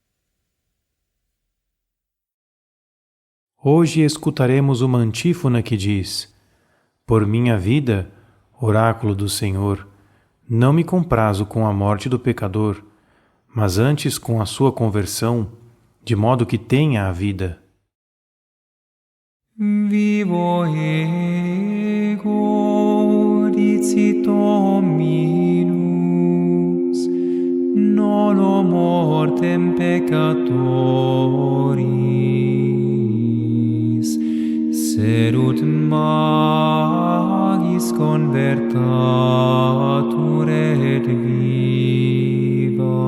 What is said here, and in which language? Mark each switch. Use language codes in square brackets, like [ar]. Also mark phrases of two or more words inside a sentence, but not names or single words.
[pt] Hoje escutaremos uma antífona que diz: por minha vida, oráculo do Senhor, não me comprazo com a morte do pecador, mas antes com a sua conversão, de modo que tenha a vida. [la] Vivo ego, dicit Dominus, nolo mortem peccatoris, serut magis convertatur et vivat.